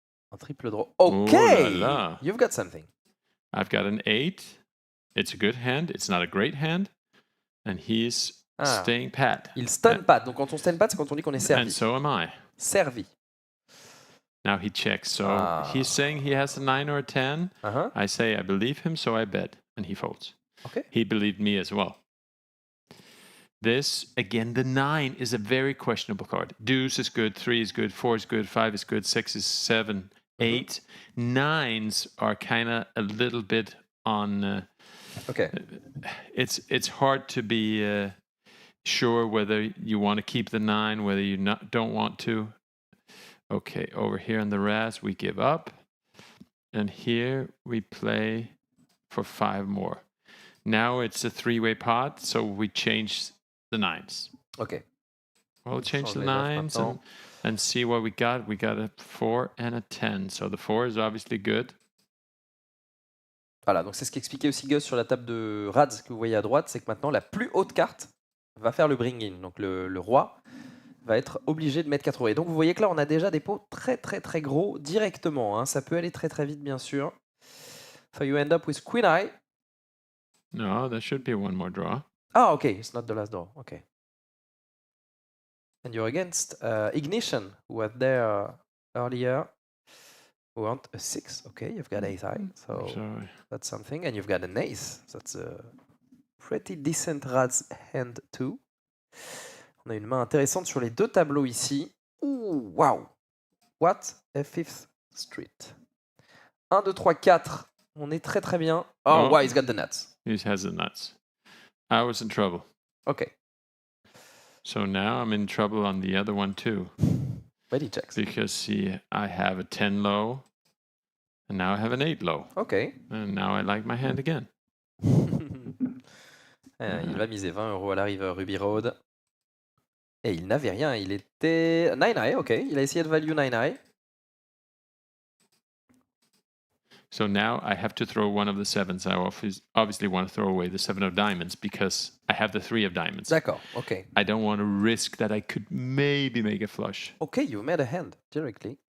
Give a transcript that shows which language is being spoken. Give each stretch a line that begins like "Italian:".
French: Un triple draw. OK! Oh là là.
English: You've got something. I've got an 8. It's a good hand. It's not a great hand. And he's staying pat.
French: Il stun pat. Donc quand on stun pat, c'est quand on dit qu'on est servi.
English: And so am I.
French: Servi.
English: Now he checks. So he's saying he has a 9 or a 10. I say I believe him, so I bet. And he folds. Okay. He believed me as well. This, again, the 9 is a very questionable card. Deuce is good, 3 is good, 4 is good, 5 is good, 6 is 7 8. Nines are kind of a little bit on. Okay. It's hard to be sure whether you want to keep the 9, whether you don't want to. Okay, over here in the Razz, we give up. And here we play for 5 more. Now it's a 3-way pot, so we change the 9s. Ok. We'll change the
French: les neufs
English: 9s and see what we got. We got a 4 and a 10. So the 4 is obviously good.
French: Voilà, donc c'est ce qu'expliquait aussi Gus sur la table de Razz que vous voyez à droite, c'est que maintenant la plus haute carte va faire le bring-in. Donc le roi va être obligé de mettre 4 euros. Et donc vous voyez que là on a déjà des pots très très très gros directement. Hein. Ça peut aller très très vite bien sûr.
English: So you end up with Queen Eye. No, there should be one more draw. Ah, okay, it's not the last draw. Okay. And you're against Ignition, who was there earlier. Who want a 6. Okay, you've got ace high, so that's something. And you've got an ace. That's a pretty decent Razz hand too.
French: On a une main intéressante sur les 2 tableaux ici.
English: Ouh, wow. What a 5th street. 1, 2, 3, 4.
French: On est très très bien.
English: Oh, wow, he's got the nuts. He has the nuts. I was in trouble. Okay. So now I'm in trouble on the other one too. But he checks. Because see, I have a 10 low, and now I have an 8 low. Okay. And now I like my hand again.
French: Il va miser 20 euros à la river Ruby Road. Et il n'avait rien, il était 9 high, ok. Il a essayé de value 9 high.
English: So now I have to throw one of the 7s. I obviously want to throw away the 7 of diamonds because I have the 3 of diamonds.
French: D'accord, ok.
English: I don't want to risk that I could maybe make a flush. Okay, you made a hand directly.